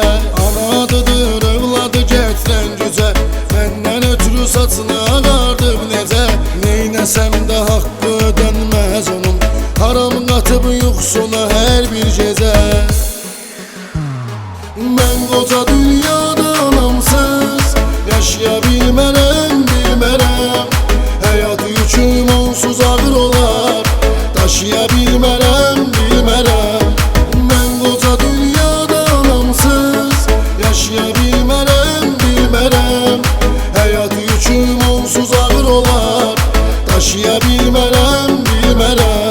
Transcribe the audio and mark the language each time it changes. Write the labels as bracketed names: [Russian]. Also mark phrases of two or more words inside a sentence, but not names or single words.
[Azerbaijani] Anadıdır evladı getirən gücə, məndən ötürü saçını ağardıb necə. Neynəsəm də haqqı ödənməz onun, haram qatıb yuxusuna hər bir gecə. Mən qoca dünyada anamsız yaşayabilmem bilmem. [Turkish] Hayat yüküm onsuz ağır olar, taşıyabilmem bilmem. Ben koca dünyada anamsız yaşayabilmem bilmem. Hayat yüküm onsuz ağır olar, taşıyabilmem bilmem.